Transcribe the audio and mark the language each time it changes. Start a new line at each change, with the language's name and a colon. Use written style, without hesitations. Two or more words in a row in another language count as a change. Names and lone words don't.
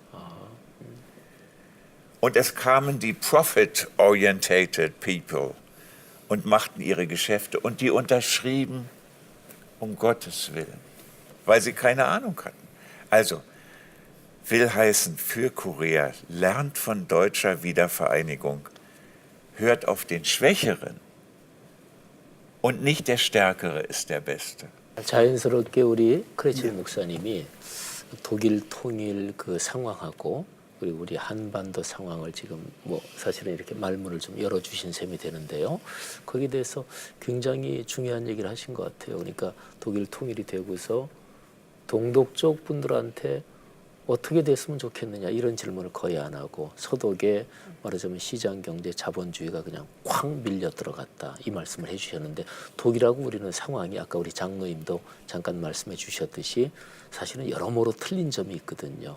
German: Und es kamen die
English: Profit-Orientated People
German: und machten ihre Geschäfte und die unterschrieben, um Gottes Willen, weil sie keine Ahnung hatten. Also, will heißen für Korea, lernt von deutscher Wiedervereinigung, hört auf den Schwächeren und nicht der Stärkere ist der Beste.
Korean: 자연스럽게 우리 크레첼 목사님이 독일 통일 그 상황하고 그리고 우리 한반도 상황을 지금 뭐 사실은 이렇게 말문을 좀 열어주신 셈이 되는데요. 거기에 대해서 굉장히 중요한 얘기를 하신 것 같아요. 그러니까 독일 통일이 되고서 동독 쪽 분들한테 어떻게 됐으면 좋겠느냐 이런 질문을 거의 안 하고 서독에 말하자면 시장 경제 자본주의가 그냥 콱 밀려 들어갔다 이 말씀을 해주셨는데 독일하고 우리는 상황이 아까 우리 장로님도 잠깐 말씀해 주셨듯이 사실은 여러모로 틀린 점이 있거든요.